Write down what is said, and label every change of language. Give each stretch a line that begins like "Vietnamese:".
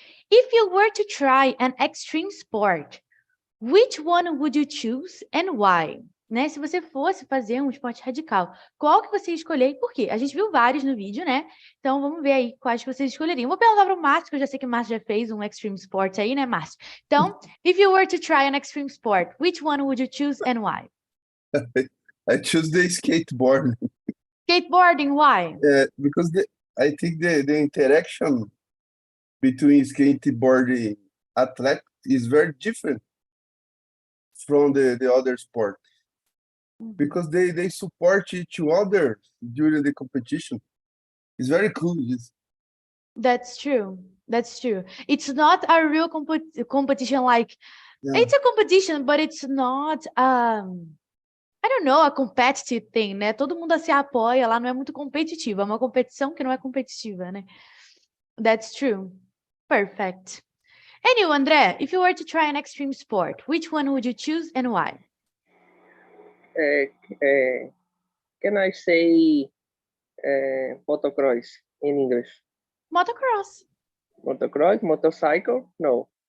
English: If you were to try an extreme sport, which one would you choose and why? Né?
Portuguese: Se você fosse fazer um esporte radical, qual que você ia escolher e por quê? A gente viu vários no vídeo, né? Então vamos ver aí quais que vocês escolheriam. Vou perguntar para o Márcio, que eu já sei que o Márcio já fez um extreme sport aí, né, Márcio? Então,
English: if you were to try an extreme sport, which one would you choose and why? I choose the skateboard Skateboarding, why? because I think the interaction between skateboarding athletes is very different from the other sport because they support each other during the competition. It's very cool. That's true. That's true. It's not a real competition like Yeah. it's a competition, but it's not I don't know, a competitive thing, né?
Portuguese: Todo mundo se apoia lá, não é muito competitiva, é uma competição que não é competitiva, né?
English: That's true. Perfect. And you, André, if you were to try an extreme sport, which one would you choose and why? Can I say motocross in English? Motocross. Motocross, motorcycle? No.